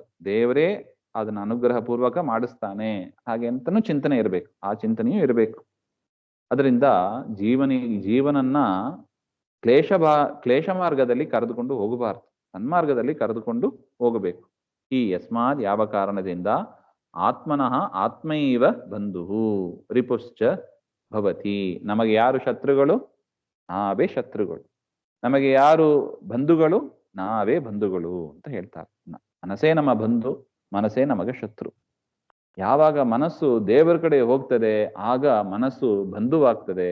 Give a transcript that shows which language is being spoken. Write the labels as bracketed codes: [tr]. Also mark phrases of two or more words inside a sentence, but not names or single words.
[kn] ದೇವರೇ ಅದನ್ನ ಅನುಗ್ರಹ ಪೂರ್ವಕ ಮಾಡಿಸ್ತಾನೆ ಹಾಗೆ ಅಂತನೂ ಚಿಂತನೆ ಇರಬೇಕು. ಆ ಚಿಂತನೆಯೂ ಇರಬೇಕು. ಅದರಿಂದ ಜೀವನನ್ನ ಕ್ಲೇಶ ಮಾರ್ಗದಲ್ಲಿ ಕರೆದುಕೊಂಡು ಹೋಗಬಾರ್ದು, ಸನ್ಮಾರ್ಗದಲ್ಲಿ ಕರೆದುಕೊಂಡು ಹೋಗಬೇಕು. [sa] ಈ ಯಸ್ಮಾತ್ [kn] ಯಾವ ಕಾರಣದಿಂದ [sa] ಆತ್ಮನಃ ಆತ್ಮೈವ ಬಂಧು ರಿಪುಶ್ಚ ಭವತಿ. [kn] ನಮಗೆ ಯಾರು ಶತ್ರುಗಳು? ನಾವೇ ಶತ್ರುಗಳು. ನಮಗೆ ಯಾರು ಬಂಧುಗಳು? ನಾವೇ ಬಂಧುಗಳು ಅಂತ ಹೇಳ್ತಾರೆ. ಮನಸ್ಸೇ ನಮ್ಮ ಬಂಧು, ಮನಸ್ಸೇ ನಮಗೆ ಶತ್ರು. ಯಾವಾಗ ಮನಸ್ಸು ದೇವರ ಕಡೆ ಹೋಗ್ತದೆ ಆಗ ಮನಸ್ಸು ಬಂಧುವಾಗ್ತದೆ.